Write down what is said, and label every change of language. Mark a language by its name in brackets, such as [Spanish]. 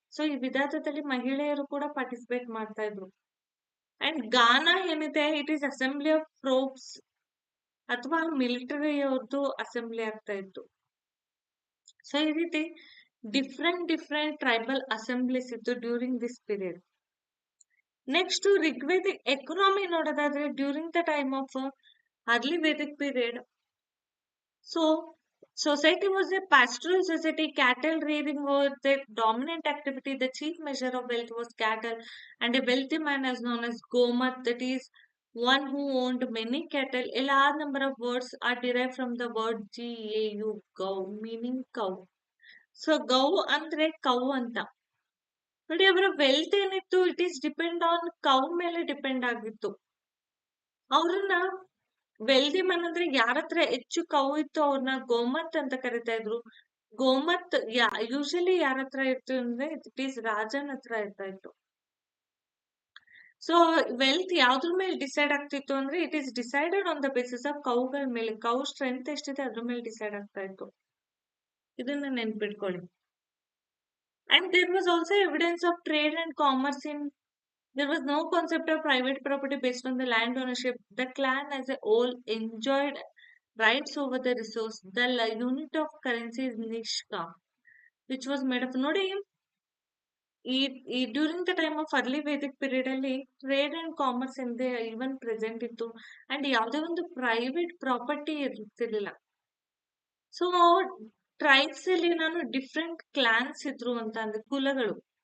[Kannada] So ಈ ವಿಧಾತದಲ್ಲಿ ಮಹಿಳೆಯರು ಕೂಡ ಪಾರ್ಟಿಸಿಪೇಟ್ ಮಾಡ್ತಾ ಇದ್ರು. ಅಂಡ್ ಗಾನಾ ಏನಿದೆ [English] it is assembly of troops [Kannada] ಅಥವಾ ಮಿಲಿಟರಿಯವ್ರದ್ದು ಅಸೆಂಬ್ಲಿ ಆಗ್ತಾ ಇತ್ತು. ಸೊ ಈ ರೀತಿ ಡಿಫ್ರೆಂಟ್ ಟ್ರೈಬಲ್ ಅಸೆಂಬ್ಲೀಸ್ ಇತ್ತು during this period. [English] next Rigvedic economy [Kannada] ನೋಡೋದಾದ್ರೆ [English] During the time of early Vedic period. So society was a pastoral society. Cattle rearing was the dominant activity. The chief measure of wealth was cattle, and a wealthy man is known as gomat, that is one who owned many cattle. A large number of words are derived from the word gau, gau, meaning cow. [Kannada] So gau andre cow ಅಂತ ನೋಡಿ. ಅವರ wealth ಏನಿತ್ತು [English] it is depend on cow [Kannada] ಮೇಲೆ depend ಆಗಿತ್ತು. ಅವ್ರನ್ನ wealthy Mann ಅಂದ್ರೆ ಯಾರ ಹತ್ರ ಹೆಚ್ಚು ಕೌ ಇತ್ತು ಅವ್ರನ್ನ ಗೋಮತ್ ಅಂತ ಕರಿತಾ ಇದ್ರು. ಗೋಮತ್ ಯೂಶಲಿ ಯಾರ ಹತ್ರ ಇತ್ತು ಅಂದ್ರೆ ಇಟ್ ಈಸ್ ರಾಜನ್ ಹತ್ರ ಇರ್ತಾ ಇತ್ತು. ಸೊ ವೆಲ್ತ್ ಯಾವ್ದ್ರ ಮೇಲೆ ಡಿಸೈಡ್ ಆಗ್ತಿತ್ತು ಅಂದ್ರೆ [English] it is decided on the basis of [Kannada] ಕೌಗಳ ಮೇಲೆ. ಕೌ ಸ್ಟ್ರೆಂತ್ ಎಷ್ಟಿದೆ ಅದ್ರ ಮೇಲೆ ಡಿಸೈಡ್ ಆಗ್ತಾ ಇತ್ತು. ಇದನ್ನ ನೆನ್ಪಿಟ್ಕೊಳ್ಳಿ. [English] And there was also evidence of trade and commerce in. There was no concept of private property based on the land ownership. The clan as a whole enjoyed rights over the resource. The unit of currency is nishka, which was made of [Kannada] ನೋಡಿ. During the time of early Vedic period ಅಲ್ಲಿ trade and commerce ಎಂದೇ even present ಇತ್ತು. And ಯಾವುದೇ ಒಂದು private property ಇರ್ತಿರ್ಲಿಲ್ಲ. So tribes ಅಲ್ಲಿ ನಾನು different clans ಇದ್ರು ಅಂತ ಅಂದ್ರೆ ಕುಲಗಳು.